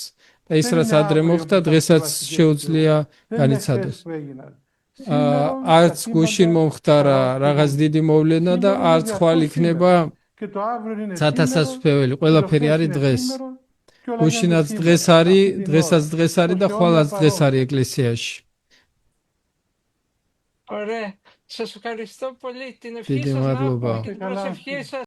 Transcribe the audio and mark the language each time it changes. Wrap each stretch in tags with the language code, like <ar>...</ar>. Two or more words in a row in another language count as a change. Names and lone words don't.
<ka>და ის რაც ადრე მოხდა დღესაც შეუძლია განიცადოს არც გუშინ მომხდარა რაღაც დიდი მოვლენა და არც ხვალ იქნება სათასასწრებელი ყველაფერი არის დღეს გუშინაც დღეს არის დღესაც დღეს არის და ხვალაც დღეს არის ეკლესიაში</ka> <el>Ωραία, σας ευχαριστώ πολύ την ευχή σας να</el>